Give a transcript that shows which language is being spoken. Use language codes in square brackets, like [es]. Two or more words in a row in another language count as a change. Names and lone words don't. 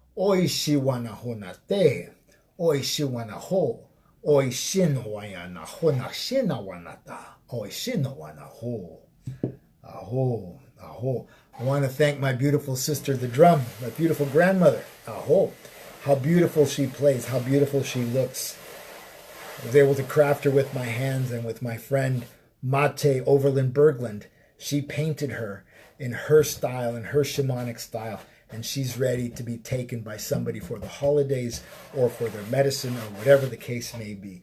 [en] Oishi wana honate. Oishi wana ho. Oishi no wana honashina wanata. Oishi no wana ho. Aho, aho. I want to thank my beautiful sister, the drum, my beautiful grandmother. Aho. How beautiful she plays, how beautiful she looks. I was able to craft her with my hands, and with my friend Mate Overland Berglund. She painted her in her style, in her shamanic style, and she's ready to be taken by somebody for the holidays or for their medicine or whatever the case may be.